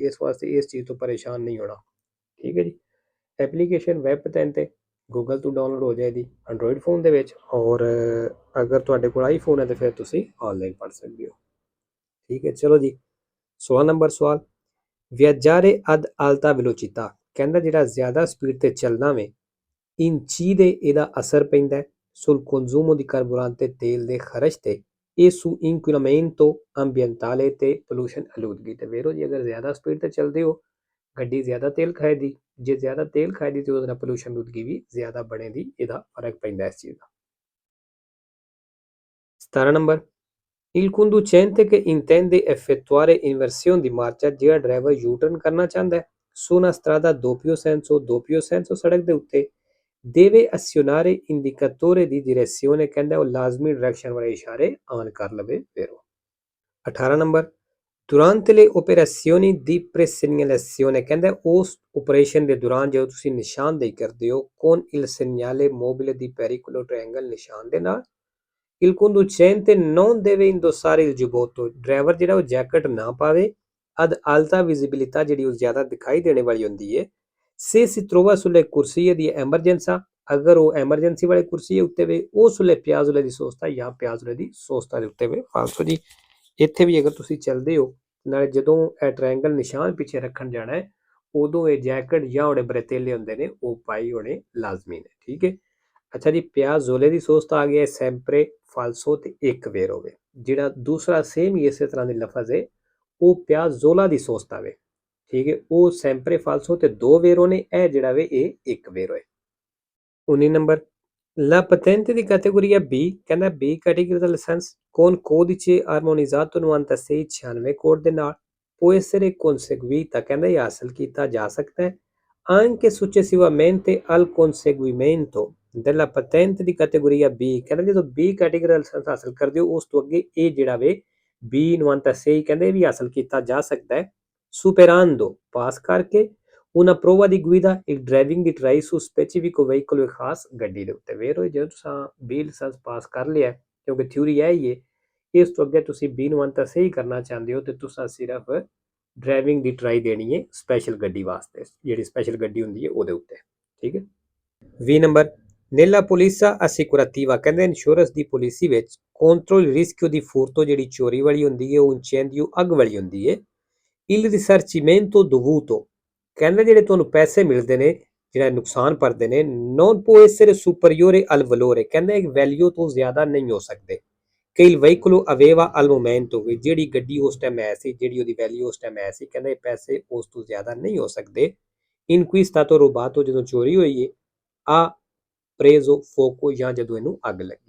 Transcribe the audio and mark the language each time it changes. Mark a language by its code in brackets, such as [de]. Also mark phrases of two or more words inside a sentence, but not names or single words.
[pa] ਇਸ ਵਾਸਤੇ ਇਸ ਚੀਜ਼ ਤੋਂ ਪਰੇਸ਼ਾਨ ਨਹੀਂ ਹੋਣਾ। ਠੀਕ ਹੈ ਜੀ, ਐਪਲੀਕੇਸ਼ਨ ਵੈਬ ਪੈਨ ਤੇ ਗੂਗਲ ਤੋਂ ਡਾਊਨਲੋਡ ਹੋ ਜਾਏਗੀ ਐਂਡਰੋਇਡ ਫੋਨ ਦੇ ਵਿੱਚ। ਔਰ ਅਗਰ ਤੁਹਾਡੇ ਕੋਲ ਆਈਫੋਨ ਹੈ ਤਾਂ ਫਿਰ ਤੁਸੀਂ ਆਨਲਾਈਨ ਪੜ੍ਹ ਸਕਦੇ ਹੋ। ਠੀਕ ਹੈ, ਚਲੋ ਜੀ 16 ਨੰਬਰ ਸਵਾਲ। [it] viaggiare ad alta velocità [pa] ਕਹਿੰਦਾ ਜਿਹੜਾ ਜ਼ਿਆਦਾ ਸਪੀਡ ਤੇ ਚੱਲਣਾ ਵੇ incide ਇਹਦਾ ਅਸਰ ਪੈਂਦਾ [it] sul consumo di carburante [pa] ਤੇਲ ਦੇ ਖਰਚ ਤੇ ਇਹ [it] su inquinamento ambientale [pa] ਤੇ pollution ਆਲੂਦਗੀ ਤੇ। ਵੇਰੋ ਜੀ, ਅਗਰ ਜ਼ਿਆਦਾ ਸਪੀਡ ਤੇ ਚੱਲਦੇ ਹੋ ਗੱਡੀ ਜ਼ਿਆਦਾ ਤੇਲ ਖਾਏਦੀ, ਜੇ ਜ਼ਿਆਦਾ ਤੇਲ ਖਾਏਦੀ ਤੇ ਉਹਦੇ ਨਾਲ ਪੋਲੂਸ਼ਨ ਆਲੂਦਗੀ ਵੀ ਜ਼ਿਆਦਾ ਬਣੇਦੀ। ਇਹਦਾ ਫਰਕ ਪੈਂਦਾ ਇਸ ਚੀਜ਼ ਦਾ। 17 ਨੰਬਰ। [it] Il conducente che intende effettuare inversione di marcia [pa] ਜਿਹੜਾ ਡਰਾਈਵਰ U-turn ਕਰਨਾ ਚਾਹੁੰਦਾ ਹੈ [it] su una strada doppio senso [pa] ਸੜਕ ਦੇ ਉੱਤੇ [it] deve azionare indicatore di direzione [pa] ਕਹਿੰਦਾ ਉਹ ਲਾਜ਼ਮੀ ਡਾਇਰੈਕਸ਼ਨ ਵਾਲੇ ਇਸ਼ਾਰੇ ਆਨ ਕਰ ਲਵੇ। ਫਿਰ 18 ਨੰਬਰ। [it] durante le operazioni di presegnalazione [pa] ਕਹਿੰਦਾ ਉਸ ਆਪਰੇਸ਼ਨ ਦੇ ਦੌਰਾਨ ਜਦੋਂ ਤੁਸੀਂ ਨਿਸ਼ਾਨਦੇਹੀ ਕਰਦੇ ਹੋ [it] con il segnale mobile di pericolo [pa] triangle ਨਿਸ਼ਾਨ ਦੇ ਨਾਲ [it] il conducente non deve indossare il giubbotto [pa] ਡਰਾਈਵਰ ਜਿਹੜਾ ਉਹ ਜੈਕਟ ਨਾ ਪਾਵੇ [it] ad alta visibilità [pa] ਜਿਹੜੀ ਉਹ ਜ਼ਿਆਦਾ ਦਿਖਾਈ ਦੇਣੇ ਵਾਲੀ ਹੁੰਦੀ ਹੈ [it] se si trova sulle corsie di emergenza [pa] ਅਗਰ ਉਹ ਐਮਰਜੈਂਸੀ ਵਾਲੇ ਕੁਰਸੀ ਉੱਤੇ ਵੇ ਉਹ [it] sulle piazzole di sosta [pa] ਜਾਂ [it] piazzole di sosta [pa] ਦੇ ਉੱਤੇ ਵੇ। ਫਾਲਤੂ ਜੀ ਇੱਥੇ ਵੀ ਅਗਰ ਤੁਸੀਂ ਚੱਲਦੇ ਹੋ ਨਾਲੇ ਜਦੋਂ ਇਹ ਟ੍ਰਾਇੰਗਲ ਨਿਸ਼ਾਨ ਪਿੱਛੇ ਰੱਖਣ ਜਾਣਾ ਹੈ ਉਦੋਂ ਇਹ ਜੈਕਟ ਜਾਂ ਉਹਦੇ ਬਰੇਤੇਲੇ ਹੁੰਦੇ ਨੇ ਉਹ ਪਾਈ ਹੋਣੇ ਲਾਜ਼ਮੀ ਨੇ। ਠੀਕ ਹੈ, ਅੱਛਾ ਜੀ, [it] piazzole di sosta [pa] ਆ ਗਿਆ [it] sempre falso [pa] ਤੇ ਇੱਕ ਵੇਰ ਹੋਵੇ। ਜਿਹੜਾ ਦੂਸਰਾ ਸੇਮ ਹੀ ਇਸੇ ਤਰ੍ਹਾਂ ਦੇ ਲਫ਼ਜ਼ ਹੈ ਉਹ [it] piazzola di sosta [pa] ਵੇ। ਠੀਕ ਹੈ, ਉਹ [it] sempre falso [pa] ਤੇ 2 ਵੇਰੋ ਨੇ, ਇਹ ਜਿਹੜਾ ਵੇ ਇਹ 1 ਵੇਰੋ ਹੈ। [it] 19 ਨੰਬਰ। La patente di categoria B [pa] ਕਹਿੰਦਾ B ਕੈਟੇਗਰੀ ਦਾ ਲਾਇਸੈਂਸ [it] con codice armonizzato 9696 [pa] ਕੋਡ ਦੇ ਨਾਲ [it] può essere [pa] conseguita ਕਹਿੰਦਾ ਇਹ ਹਾਸਲ ਕੀਤਾ ਜਾ ਸਕਦਾ ਹੈ [it] anche successivamente al conseguimento della patente di categoria B [pa] ਕਹਿੰਦਾ ਜਦੋਂ B ਕੈਟੇਗਰੀ ਦਾ ਲਾਇਸੈਂਸ ਹਾਸਲ ਕਰਦੇ ਹੋ ਉਸ ਤੋਂ ਅੱਗੇ ਇਹ ਜਿਹੜਾ ਵੇ B 96 ਕਹਿੰਦੇ ਵੀ ਹਾਸਲ ਕੀਤਾ ਜਾ ਸਕਦਾ ਹੈ superando ਪਾਸ ਕਰਕੇ [it] una prova di guida il [pa] driving ਦੀ ਟਰਾਈ [it] su specifico veicolo [pa] ਖਾਸ ਗੱਡੀ ਦੇ ਉੱਤੇ। ਵੇਰੋ ਜਦੋਂ ਤੁਸੀਂ B ਲਾਇਸੈਂਸ ਪਾਸ ਕਰ ਲਿਆ ਕਿਉਂਕਿ ਥਿਊਰੀ ਹੈ ਹੀ ਹੈ, ਇਸ ਤੋਂ ਅੱਗੇ ਤੁਸੀਂ B ਨੂੰ ਅੰਤ ਸਹੀ ਕਰਨਾ ਚਾਹੁੰਦੇ ਹੋ ਤੇ ਤੁਸੀਂ ਸਿਰਫ ਡਰਾਈਵਿੰਗ ਦੀ ਟਰਾਈ ਦੇਣੀ ਹੈ ਸਪੈਸ਼ਲ ਗੱਡੀ ਵਾਸਤੇ, ਜਿਹੜੀ ਸਪੈਸ਼ਲ ਗੱਡੀ ਹੁੰਦੀ ਹੈ ਉਹਦੇ ਉੱਤੇ। ਠੀਕ ਹੈ, 20 ਨੰਬਰ। [it] nella polizza assicurativa [pa] ਕਹਿੰਦੇ ਇੰਸ਼ੋਰੈਂਸ ਦੀ ਪਾਲਿਸੀ ਵਿੱਚ [it] contro il rischio di furto [pa] ਜਿਹੜੀ ਚੋਰੀ ਵਾਲੀ ਹੁੰਦੀ ਹੈ ਉਹ incendio ਅੱਗ ਵਾਲੀ ਹੁੰਦੀ ਹੈ [it] il risarcimento dovuto [pa] ਕਹਿੰਦੇ ਜਿਹੜੇ ਤੁਹਾਨੂੰ ਪੈਸੇ ਮਿਲਦੇ ਨੇ ਜਿਹੜਾ ਨੁਕਸਾਨ ਭਰਦੇ ਨੇ [it] non può essere superiore al valore [pa] ਕਹਿੰਦੇ ਵੈਲਿਊ ਤੋਂ ਜ਼ਿਆਦਾ ਨਹੀਂ ਹੋ ਸਕਦੇ ਕਿ [it] il veicolo aveva al momento [pa] ਜਿਹੜੀ ਗੱਡੀ ਉਸ ਟਾਈਮ ਹੈ ਸੀ, ਜਿਹੜੀ ਉਹਦੀ ਵੈਲਿਊ ਉਸ ਟਾਈਮ ਹੈ ਸੀ, ਕਹਿੰਦੇ ਪੈਸੇ ਉਸ ਤੋਂ ਜ਼ਿਆਦਾ ਨਹੀਂ ਹੋ ਸਕਦੇ [it] in cui stato rubato [pa] ਜਦੋਂ ਚੋਰੀ ਹੋਈ ਹੈ ਆ [it] preso fuoco [pa] ਜਾਂ ਜਦੋਂ ਇਹਨੂੰ ਅੱਗ ਲੱਗੀ।